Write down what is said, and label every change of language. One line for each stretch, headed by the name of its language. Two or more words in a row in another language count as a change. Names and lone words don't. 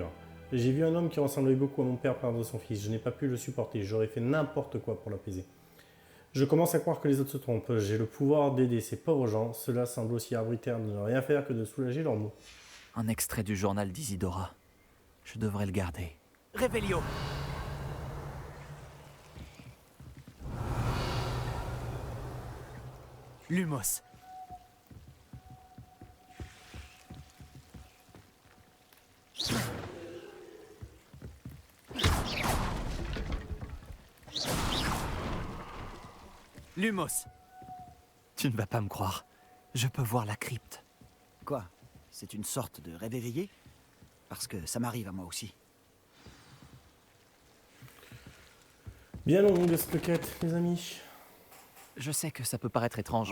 French: J'ai vu un homme qui ressemblait beaucoup à mon père perdre son fils. Je n'ai pas pu le supporter. J'aurais fait n'importe quoi pour l'apaiser. Je commence à croire que les autres se trompent. J'ai le pouvoir d'aider ces pauvres gens. Cela semble aussi arbitraire de ne rien faire que de soulager leurs maux. Un extrait du journal d'Isidora. Je devrais le garder. Révélio! Lumos. Lumos. Tu ne vas pas me croire. Je peux voir la crypte. Quoi? C'est une sorte de rêve éveillé? Parce que ça m'arrive à moi aussi. Bien longue cette quête, les amis. Je sais que ça peut paraître étrange,